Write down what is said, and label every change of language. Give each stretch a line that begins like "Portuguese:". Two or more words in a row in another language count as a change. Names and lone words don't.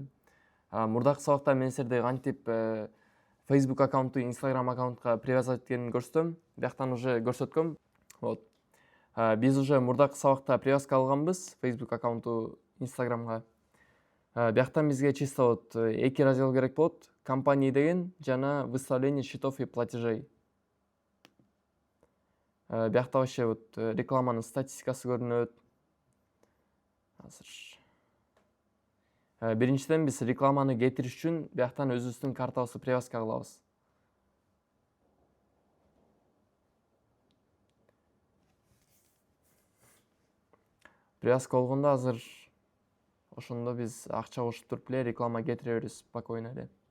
Kyrgyz: Мурдакы сабакта мен силерди кантип Facebook аккаунтту Instagram аккаунтка привязать эткенин көрсөтөм. Бияктан уже көрсөткөм. Вот. Биз уже мурдакы сабакта привязка алганбыз Facebook аккаунту Instagramга. Бияктан бизге
Russian: чисто вот
Kyrgyz: эки раздел керек болот.
Russian: Компания
Kyrgyz: деген жана
Russian: выставление счетов и платежей.
Kyrgyz: Биякта
Russian: вообще вот
Kyrgyz: рекламанын статистикасы көрүнөт. Азыр биринчиден биз рекламаны кетириш үчүн бияктан өзүбүздүн картабызды привязка кылабыз. Привязка болгондо азыр ошондо биз акча кошуп туруп эле реклама кетире беребиз спокойно эле.